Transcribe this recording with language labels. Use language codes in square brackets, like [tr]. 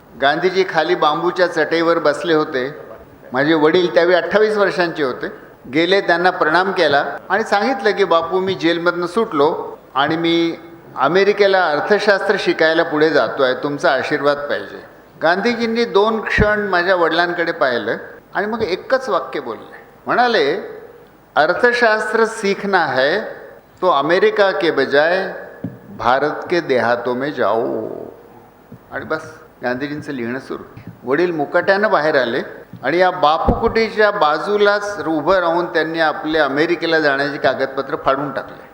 [mr] गांधीजी खाली बांबूच्या चटईवर बसले होते. माझे वडील त्यावेळी 28 वर्षांचे होते. गेले, त्यांना प्रणाम केला आणि सांगितलं की बापू मी जेलमधनं सुटलो आणि मी अमेरिकेला अर्थशास्त्र शिकायला पुढे जातो आहे, तुमचा आशीर्वाद पाहिजे. गांधीजींनी 2 क्षण माझ्या वडिलांकडे पाहिलं आणि मग एकच वाक्य बोलले. म्हणाले, [hi] अर्थशास्त्र सीखना है तो अमेरिका के बजाय भारत के देहातों में जाओ. [mr] आणि बस गांधीजींचं लिहिणं सुरू. वडील मुकाट्यानं बाहेर आले आणि या बापू कुटीच्या बाजूलाच उभं राहून त्यांनी आपले अमेरिकेला जाण्याचे कागदपत्र फाडून टाकले.